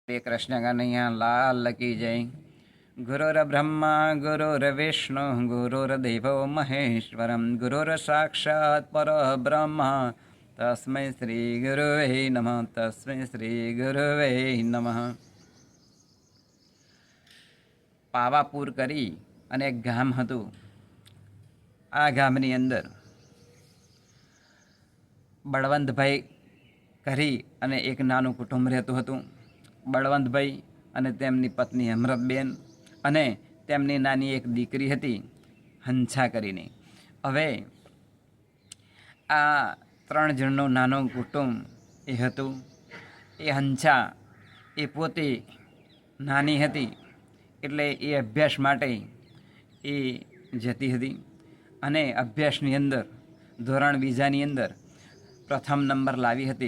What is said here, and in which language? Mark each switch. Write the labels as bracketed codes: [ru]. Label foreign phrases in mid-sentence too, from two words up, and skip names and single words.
[hi] श्री कृष्ण कन्हैया लाल की जय। [sa] गुरुर्ब्रह्मा गुरुर्विष्णु गुरुर्देवो महेश्वरम गुरुर्साक्षात् परब्रह्म तस्मै श्री गुरुवे नमः। तस्मै श्री गुरुवे नमः। [gu] પાવાપુર કરી અને એક ગામ હતું। આ ગામની અંદર બળવંતભાઈ કરી અને એક નાનું કુટુંબ રહેતું હતું। બળવંતભાઈ અને તેમની પત્ની અમૃતબેન અને તેમની નાની એક દીકરી હતી હંસા કરીને। હવે આ ત્રણ જણનું નાનું કુટુંબ એ હતું। એ હંસા એ પોતે નાની હતી એટલે એ અભ્યાસ માટે એ જતી હતી અને અભ્યાસની અંદર ધોરણ બીજાની અંદર પ્રથમ નંબર લાવી હતી।